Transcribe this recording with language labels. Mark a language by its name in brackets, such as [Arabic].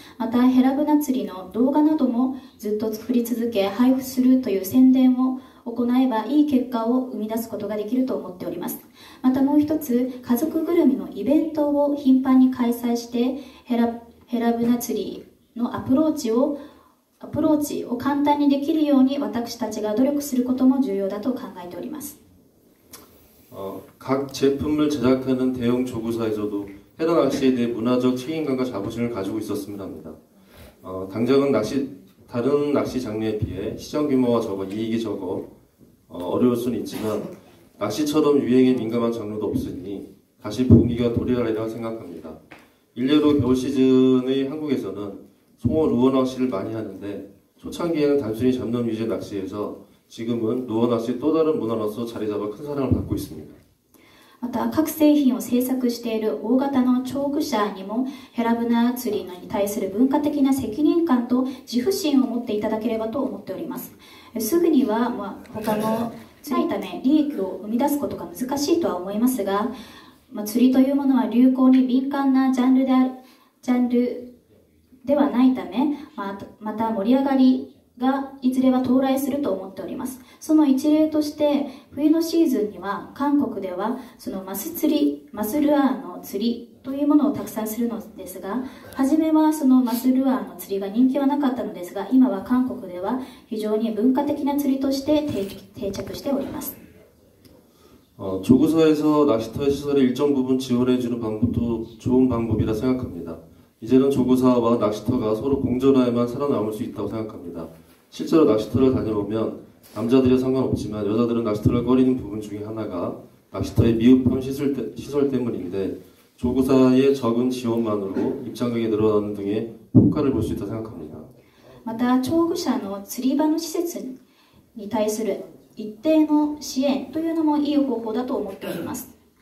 [Japanese] またヘラブナ釣りの動画などもずっと作り続け配布するという宣伝を行えばいい結果を生み出すことができると思っております。またもう一つ、家族ぐるみのイベントを頻繁に開催してヘラブナ釣りのアプローチを簡単にできるように私たちが努力することも重要だと考えております。 [Korean] 각 제품을 제작하는 대형 조구사에서도 헤라 낚시에 대해 문화적 책임감과 자부심을 가지고 있었으면 합니다. 당장은 다른 낚시 장르에 비해 시장 규모가 적어 이익이 적어 어려울 수는 있지만 낚시처럼 유행에 민감한 장르도 없으니 다시 부흥기가 도래하리라 생각합니다. 일례로 겨울 시즌의 한국에서는 송어 루어 낚시를 많이 하는데 초창기에는 단순히 잡놈 위주의 낚시에서 지금은 루어 낚시 또 다른 문화로서 자리 잡아 큰 사랑을 받고 있습니다. [Japanese] また各製品を制作している大型の調具者にもヘラブナ釣りに対する文化的な責任感と自負心を持っていただければと思っております。すぐには他の釣りため利益を生み出すことが難しいとは思いますが、釣りというものは流行に敏感なジャンルではないため、また盛り上がりがいずれは到来すると思っております。その一例として冬のシーズンには韓国ではそのマスルアーの釣りというものをたくさんするのですが、初めはそのマスルアーの釣りが人気はなかったのですが、今は韓国では非常に文化的な釣りとして定着しております。 [Korean] 조구사에서 낚시터 시설의 일정 부분 지원해주는 방법도 좋은 방법이라 생각합니다. 이제는 조구사와 낚시터가 서로 공존하여만 살아남을 수 있다고 생각합니다. 실제로 낚시터를 다녀보면 남자들이 상관없지만 여자들은 낚시터를 꺼리는 부분 중에 하나가 낚시터의 미흡한 시설 때문인데 조구사의 적은 지원만으로 입장객이 늘어나는 등의 효과를 볼 수 있다고 생각합니다. [Japanese] また、釣具者の釣り場の施設に対する一定の支援というのもいい方法だと思っております。